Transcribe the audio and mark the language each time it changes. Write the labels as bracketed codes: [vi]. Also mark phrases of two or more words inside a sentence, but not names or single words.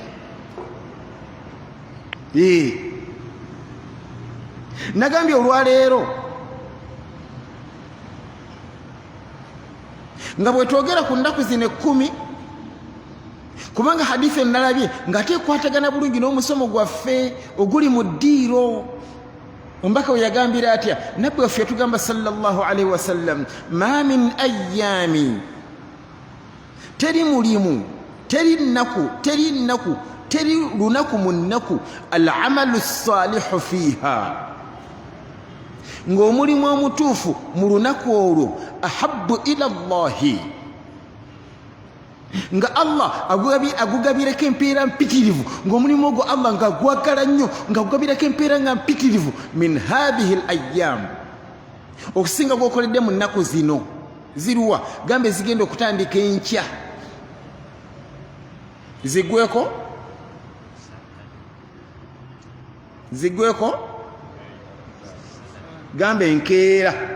[lg] nagambye olwaleero nga bwetwogera ku nnaku zino 10 kubanga hadithi enalabye ng'ate ekwatagana bulungi n'omusomo gwaffe oguli mu ddiiro ombaka we yagambira atya nabbi waffe yatugamba [ar] صلى الله عليه وسلم ما من أيام [lg] teri mulimu teri nnaku teri lunaku mu nnaku [ar] العمل الصالح فيها [lg] ng'omulimu omutuufu mu lunaku olwo [ar] أحب إلى الله [lg] nga Allah agugabireko empeera mpitirivu ng'omulimu ogwo Allah nga gwagala nnyo nga agugabireko empeera nga mpitirivu [ar] من هذه الأيام [lg] okusinga gwokoledde mu nnaku zino ziruwa gambe zigenda okutandika enkya zigweko gambe enkeera